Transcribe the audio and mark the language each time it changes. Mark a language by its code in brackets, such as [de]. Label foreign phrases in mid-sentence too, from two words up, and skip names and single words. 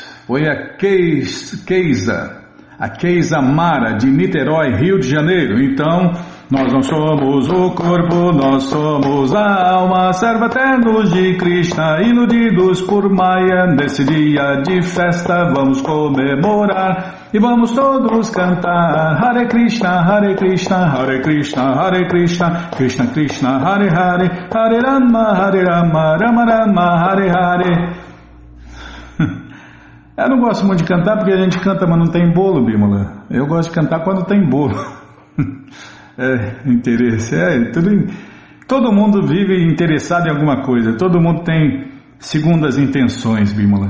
[pt] Foi a Keisa Mara, de Niterói, Rio de Janeiro. Então, nós não somos o corpo, nós somos a alma, serva-eternos de Krishna, iludidos por Maya. Nesse dia de festa vamos comemorar e vamos todos cantar Hare Krishna, Hare Krishna, Hare Krishna, Hare Krishna, Krishna Krishna, Hare Hare, Hare Rama, Rama Rama, Hare Hare. Eu não gosto muito de cantar porque a gente canta, mas não tem bolo, Bímola. Eu gosto de cantar quando tem bolo. Interesse. Todo mundo vive interessado em alguma coisa. Todo mundo tem segundas intenções, Bímola.